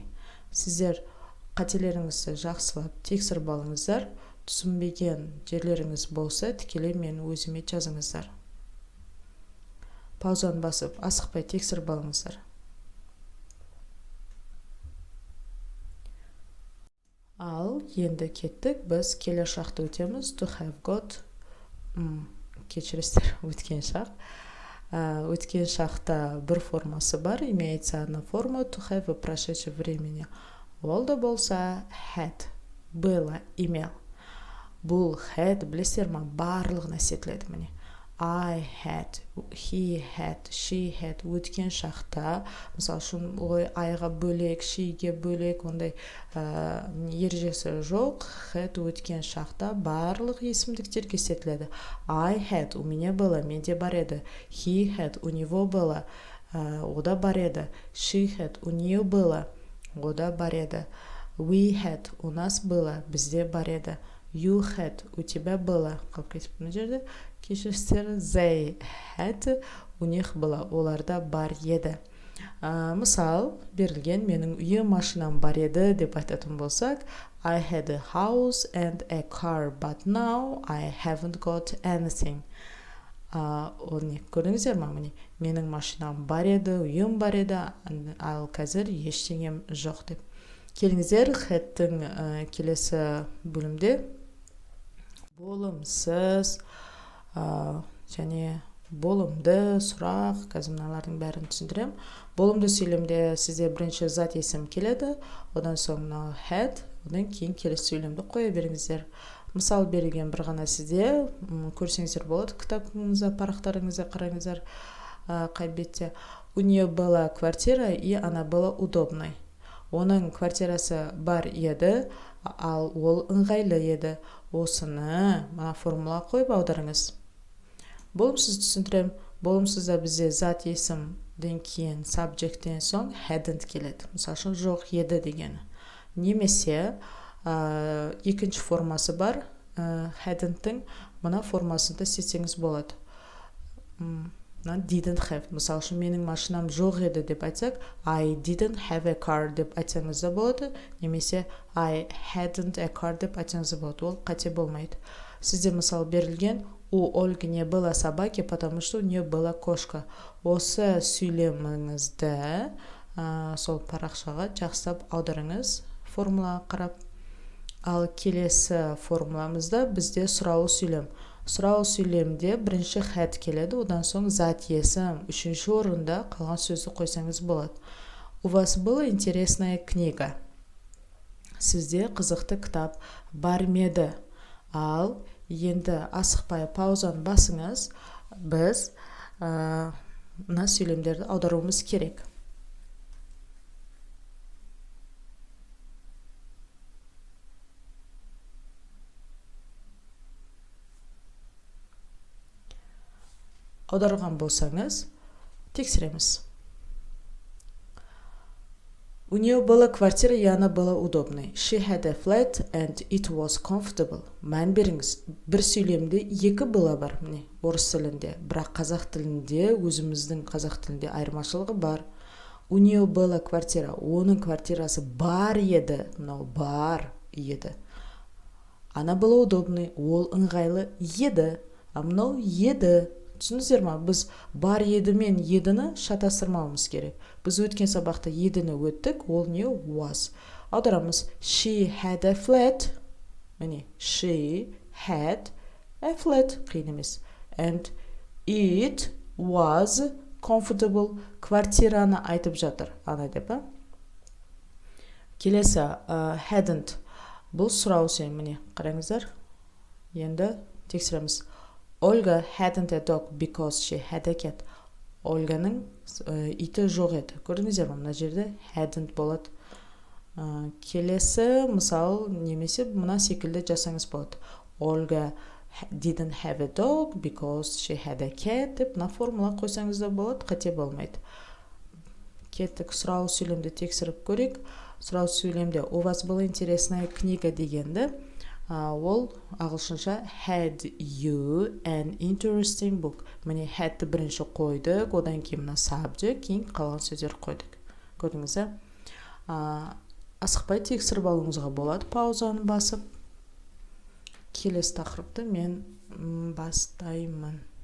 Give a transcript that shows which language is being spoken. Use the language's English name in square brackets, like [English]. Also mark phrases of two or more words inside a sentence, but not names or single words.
[Kazakh] Сіздер қателеріңізді жақсылап тексеріп алыңыздар. Түсінбеген жерлеріңіз болса, тікелей мен өзіме жазыңыздар. Паузаны басып, асықпай тексеріп алыңыздар. енді кеттік. Біз келер шақты өтеміз. [English] To have got. [Kazakh] Кешірістер, өткен шақ. Өткен шақта бір формасы бар. [Russian] Имеется одна форма to have в прошедшем времени. [Kazakh] Ол да болса had. [Russian] Было, имел. [Kazakh] Бұл had, білесіздер ма, барлығына істетіледі міне. [English] I had, he had, she had. [Kazakh] Өткен шақта, мысалы үшін айға бөлек, sheге бөлек, ондай ережесі жоқ. Had өткен шақта барлық есімдіктерге істетіледі. [English] I had, [Russian] у меня было, [Kazakh] менде бар еді. [English] He had, [Russian] у него было, [Kazakh] ода бар еді. [English] She had, [Russian] у нее было, [Kazakh] ода бар еді. [English] We had, [Russian] у нас было, [Kazakh] бізде бар еді. [English] You had, [Russian] у тебя было. [Kazakh] Қалып кетіп мына жерде. Кешірістер, [English] they had, [Russian] у них было, [Kazakh] оларда бар еді. Мысал, берілген, менің үйім, машинам бар еді деп айтатын болсақ, [English] I had a house and a car, but now I haven't got anything. [Kazakh] Оны көрдіңіздер ма? Менің машинам бар еді, үйім бар еді, ал қазір ештеңем жоқ деп. Келіңіздер, hadтың келесі бөлімде болымсыз және болымды, сұрақ, қазір мыналардың бәрін түсіндірем. Болымды сөйлемде сізде бірінші зат есім келеді, одан соң had, одан кейін келесі сөйлемді қоя беріңіздер. Мысал берілген бір ғана сізде, көрсеңіздер болады, кітабыңызда, парақтарыңызда қараңыздар, қай бетте. [Russian] У нее была квартира, и она была удобной. [Kazakh] Оның квартирасы бар еді, ал ол ыңғайлы еді. Осыны мына формула қойып аударыңыз. Болымсыз түсіндірем. Болымсызда бізде зат есімден кейін subjecттен соң hadn't келеді. Мысалы үшін жоқ еді дегені. Немесе екінші формасы бар. Hadn'тің мына формасында істесеңіз болады. [English] Didn't have. [Kazakh] Мысалы үшін менің машинам жоқ еді деп айтсақ, [English] I didn't have a car [Kazakh] деп айтсаңыз да болады. Немесе [English] I hadn't a car [Kazakh] деп айтсаңыз да болады. Ол қате болмайды. Сізде мысал берілген, [Russian] у Ольги не было собаки, потому что у нее была кошка. [Kazakh] Осы сөйлеміңізді сол парақшаға жақсылап аударыңыз, формула қарап. Ал келесі формуламызда бізде сұрау сөйлем. Сұрау сөйлемде бірінші had келеді, одан соң зат есім, үшінші орында қалған сөзді қойсаңыз болады. [Russian] У вас была интересная книга. [Kazakh] Сізде қызықты кітап бар меді. Ал енді асықпай паузаны басыңыз, біз мына сөйлемдерді аударуымыз керек. Аударған болсаңыз, тексереміз. [Russian] У нее была квартира, и она была удобной. [English] She had a flat, and it was comfortable. [Kazakh] Мән беріңіз, бір сөйлемде екі была бар, міне, орыс тілінде. Бірақ қазақ тілінде, өзіміздің қазақ тілінде айырмашылығы бар. [Russian] У нее была квартира, [Kazakh] оның квартирасы бар еді, мынау бар еді. [Russian] Она была удобной, [Kazakh] ол ыңғайлы еді, а мынау еді. Түсініздер ма? Біз бар еді мен едіні шатастырмауымыз керек. Біз өткен сабақта едіні өттік, ол не was. [English] Аударамыз. She had a flat. Міне, she had a flat. [Kazakh] Қиын емес. [English] And it was comfortable. [Kazakh] Квартираны айтып жатыр. Ана деп, Келесі, hadn't. Бұл сұрау сөйлем, міне, қараңыздар. Енді тексереміз. [English] Olga hadn't a dog because she had a cat. [Kazakh] Ольганың иті жоқ еді. Көрдіңіздер ме? Мына жерде hadn't болады. Келесі, мысал, немесе мына секілді жасаңыз болады. [English] Olga didn't have a dog because she had a cat [Kazakh] деп мына формула қойсаңыз да болады, қате болмайды. Кеттік, сұрау сөйлемді тексеріп көрейік. Сұрау сөйлемде [Russian] у вас была интересная книга [Kazakh] дегенді, ол ағылшынша [English] had you an interesting book. [Kazakh] Міне hadті бірінші қойдық, одан кейін мына subject, кейін қалған сөздер қойдық. Көрдіңіз, асықпай тексеріп алуыңызға болады, паузаны басып. Келесі тақырыпты мен бастаймын.